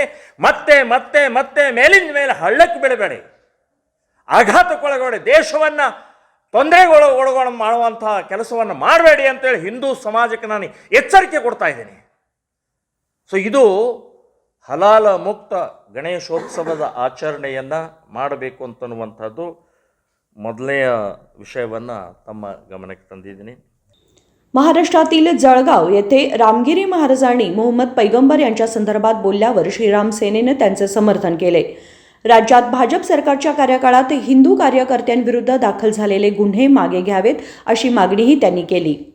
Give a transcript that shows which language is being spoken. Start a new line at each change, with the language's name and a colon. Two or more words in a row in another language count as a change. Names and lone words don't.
Kannada: ಮತ್ತೆ ಮತ್ತೆ ಮತ್ತೆ ಮೇಲಿಂದ ಮೇಲೆ ಹಳ್ಳಕ್ಕೆ ಬೀಳಬೇಡಿ, ಆಘಾತಕ್ಕೊಳಗಡೆ ದೇಶವನ್ನು ತೊಂದರೆಗೊಳಗೊಳ ಮಾಡುವಂಥ ಕೆಲಸವನ್ನು ಮಾಡಬೇಡಿ ಅಂತೇಳಿ ಹಿಂದೂ ಸಮಾಜಕ್ಕೆ ನಾನು ಎಚ್ಚರಿಕೆ ಕೊಡ್ತಾ ಇದ್ದೀನಿ. ಸೊ ಇದು ಹಲಾಲ ಮುಕ್ತ ಗಣೇಶೋತ್ಸವದ ಆಚರಣೆಯನ್ನು ಮಾಡಬೇಕು ಅಂತನ್ನುವಂಥದ್ದು ಮೊದಲನೆಯ ವಿಷಯವನ್ನು तಮ್ಮ गमनात ತಂದಿದ್ದೀನಿ.
Marathi: महाराष्ट्रातील जळगाव येथे रामगिरी महाराजांनी मोहम्मद पैगंबर यांच्या संदर्भात बोलल्यावर श्रीराम सेनेने त्यांचे समर्थन केले. राज्यात भाजप सरकारच्या कार्यकाळात हिंदू कार्यकर्त्यांविरुद्ध दाखल झालेले गुन्हे मागे घ्यावेत अशी मागणीही त्यांनी केली.